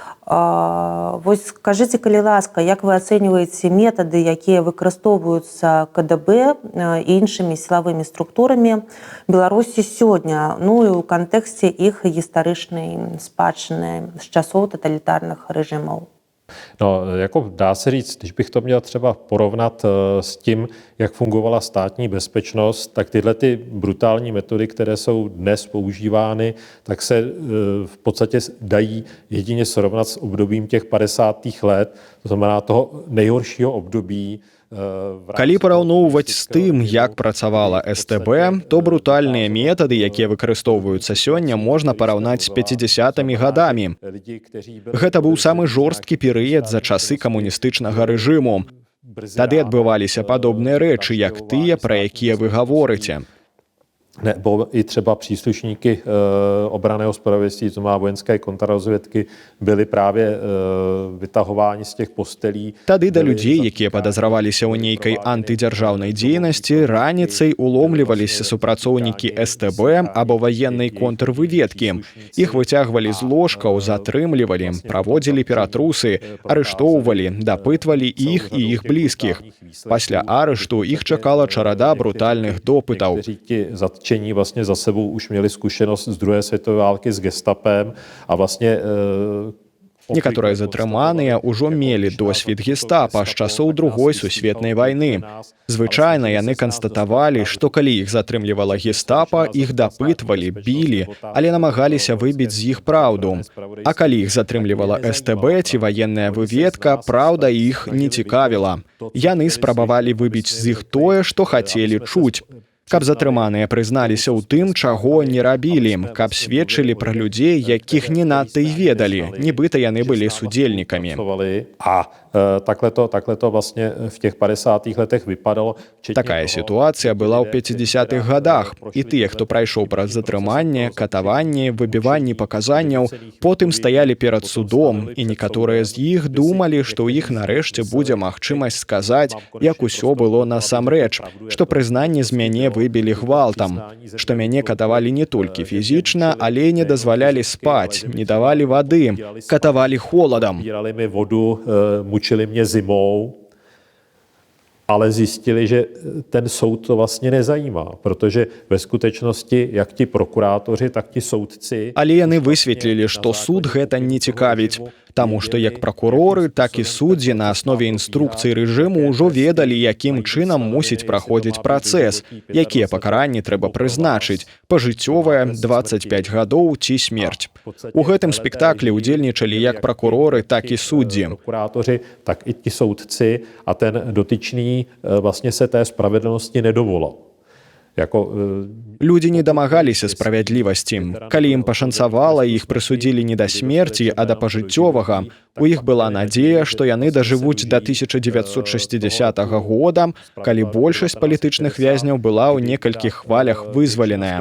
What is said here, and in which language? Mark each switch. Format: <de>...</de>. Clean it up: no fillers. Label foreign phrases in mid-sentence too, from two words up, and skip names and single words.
<be>Вось скажыце, калі ласка, як вы ацэньваеце метады, якія выкарыстоўваюцца КДБ і іншымі сілавымі структурамі Беларусі сёння, ну і ў кантэксце іх гістарычнай спадчыны з часоў таталітарных рэжымаў?</be> <cs>No, jako dá se říct, když bych to měl třeba porovnat s tím, jak fungovala státní bezpečnost, tak tyhle ty brutální metody, které jsou dnes používány, tak se v podstatě dají jedině srovnat s obdobím těch 50. let, to znamená toho nejhoršího období.</cs> <be>Калі параўноўваць з тым, як працавала СТБ, то брутальныя метады, якія выкарыстоўваюцца сёння, можна параўнаць з 50-ми гадамі. Гэта быў самы жорсткі перыяд за часы камуністычнага рэжыму. Тады адбываліся падобныя рэчы, як тыя, пра якія вы гаворыце.</be> <cs>Nebo i třeba příslušníky obranného zpravodajství, to má vojenské kontrarozvědky, byli právě vytahováni z těch postelí.</cs> <be>Тады да людзей, якія падазраваліся ў нейкай антыдзяржаўнай дзейнасці, раніцай уломліваліся супрацоўнікі СТБ або ваеннай контрвыведкі. Іх выцягвалі з ложкаў, затрымлівалі, праводзілі ператрусы, арыштоўвалі, дапытвалі іх і іх блізкіх. Пасля арышту іх чакала чарада брутальных допытаў.</be> <cs>Zatčení vlastně za sebou už měli zkušenost z druhé světové války s gestapem a vlastně</cs> <be>Некаторыя затрыманыя ўжо мелі досвед гестапа з часоў другой сусветнай вайны. Звычайна яны канстатавалі, што калі іх затрымлівала гестапа, іх дапытвалі, білі, але намагаліся выбіць з іх праўду. А калі іх затрымлівала СТБ ці ваенная выведка, праўда іх не цікавіла. Яны спрабавалі выбіць з іх тое, што хацелі чуць. Каб затрыманыя прызналіся ў тым, чаго не рабілі, каб сведчылі пра людзей, якіх не надта і ведалі, нібыта яны былі судзельнікамі.</be> <cs>Takhle to vlastně v těch 50. letech vypadalo.</cs> <be>Такая сітуацыя была ў 50-х годах, і тыя, хто прайшоў праз затрыманне, катаванне, выбіванне паказанняў, потым стаялі перад судом, і некаторыя з іх думалі, што ў іх нарэшце будзе магчымасць сказаць, як усё было насамрэч, што прызнанне з мяне выбілі гвалтам, што мяне катавалі не толькі фізічна, але не дазвалялі спаць, не давалі вады, катавалі холадам.</be> <cs>Mučili mě zimou, ale zjistili, že ten soud to vlastně nezajímá, protože ve skutečnosti jak ti prokurátoři, tak ti soudci...</cs> <be>Але яны высветлілі, што суд гэта не цікавіць, таму што як пракуроры, так і суддзі на аснове інструкцый рэжыму ўжо ведалі, якім чынам мусіць праходзіць працэс, якія пакаранні трэба прызначыць, пажыццёвае, 25 гадоў ці смерць. У гэтым спектаклі ўдзельнічалі як пракуроры, так і суддзі.</be> <cs>Prokurátoři, tak i ti soudci a ten dotyčný vlastně se té spravedlnosti nedovolal.</cs> <be>Людзі не дамагаліся справядлівасці. Калі ім пашанцавала, іх прысудзілі не да смерці, а да пажыццёвага. У іх была надзея, што яны дажывуць да 1960 года, калі большасць палітычных вязняў была ў некалькіх хвалях вызваленая.</be>